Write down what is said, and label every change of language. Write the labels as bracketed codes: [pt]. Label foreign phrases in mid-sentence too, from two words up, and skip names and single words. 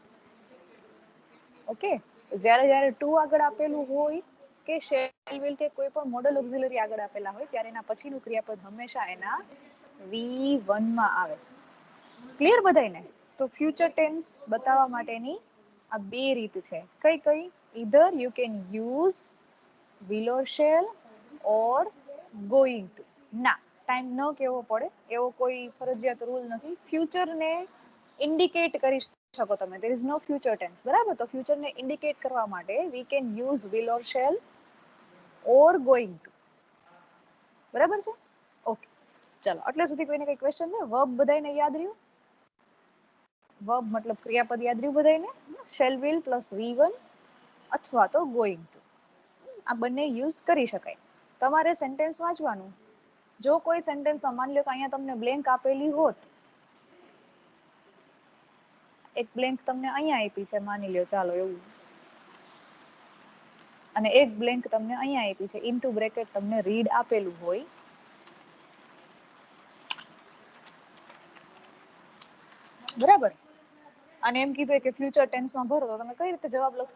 [gu] ઓકે, જ્યારે જ્યારે ટુ આગળ આપેલું હોય કે [en] shall will [gu] કે કોઈ પણ [en] modal auxiliary [gu] આગળ આપેલા હોય ત્યારે એના પછીનું ક્રિયાપદ હંમેશા એના V1 માં આવે. ક્લિયર બધાયને? તો [en] future tense [gu] બતાવવા માટેની આ બે રીત છે. કઈ કઈ? [en] either you can use will or shall or going to. [gu] ના, ટાઈમ ન કહેવો પડે એવો કોઈ ફરજિયાત રૂલ નથી. ફ્યુચરને ઇન્ડિકેટ કરી શકો તમે. [en] there is no future tense, [gu] બરાબર? તો ફ્યુચર ને ઇન્ડિકેટ કરવા માટે [en] we can use will or shall or going to. [gu] બરાબર છે? ઓકે, ચાલો એટલે સુધી કોઈને કઈ ક્વેશ્ચન છે? વર્બ બધાને યાદ રહ્યું? વર્બ મતલબ ક્રિયાપદ યાદ રહ્યું બધાને? [en] shall will પ્લસ v1 [gu] અથવા તો [en] going to, [gu] આ બંને યુઝ કરી શકાય. તમારે સેન્ટેન્સ વાંચવાનું. જો કોઈ સેન્ટેન્સમાં માની લો કે અહીંયા તમને બ્લેન્ક આપેલી હોત, એક બ્લેન્ક તમને અહીંયા આપી છે માની લ્યો, ચાલો એવું, અને એક બ્લેન્ક તમને અહીંયા આપી છે, [en] into bracket [gu] તમને રીડ આપેલું હોય, બરાબર, અને એમ કીધું કે [en] future tenseમાં [gu] ભરો, તો તમે કઈ રીતે જવાબ લખશો?